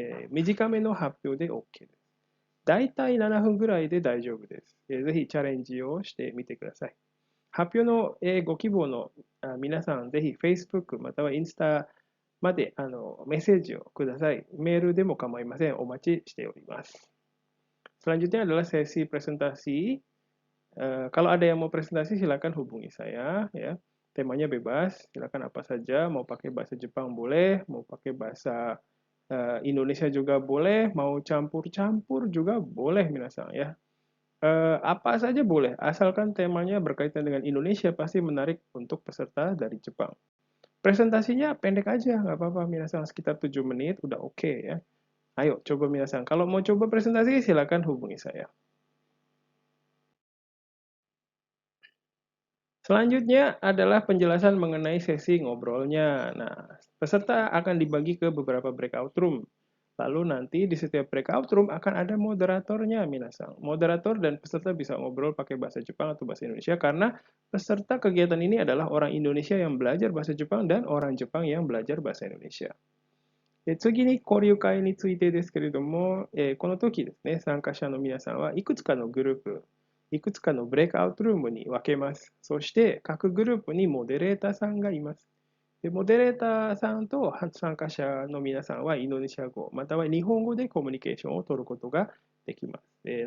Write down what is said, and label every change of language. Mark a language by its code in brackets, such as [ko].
[ja] 短めの発表で OK です。だいたい7分ぐらいで大丈夫です。ぜひチャレンジをしてみてください。発表のご希望の皆さん、ぜひ Facebook またはインスタまでメッセージをください。メールでも構いません。お待ちしております。 [id] Selanjutnya adalah sesi presentasi. Kalau ada yang mau presentasi, silakan hubungi saya. Ya. Temanya bebas, silakan apa saja. Mau pakai bahasa Jepang boleh, mau pakai bahasa Indonesia juga boleh, mau campur-campur juga boleh minasan ya. Apa saja boleh, asalkan temanya berkaitan dengan Indonesia pasti menarik untuk peserta dari Jepang. Presentasinya pendek aja, nggak apa-apa minasan, sekitar 7 menit udah oke ya. Ayo coba minasan, kalau mau coba presentasi silakan hubungi saya. Selanjutnya adalah penjelasan mengenai sesi ngobrolnya. Nah, peserta akan dibagi ke beberapa breakout room. Lalu nanti di setiap breakout room akan ada moderatornya, minasang. Moderator dan peserta bisa ngobrol pakai bahasa Jepang atau bahasa Indonesia karena peserta kegiatan ini adalah orang Indonesia yang belajar bahasa Jepang dan orang Jepang yang belajar bahasa Indonesia. [ja] 次に交流会についてですけれども、この時ですね、参加者の皆さんはいくつかのグループ、いくつかのブレイクアウトルームに分けます。そして各グループにモデレーターさんがいます。でモデレーターさんと参加者の皆さんはインドネシア語または日本語でコミュニケーションを取ることができます。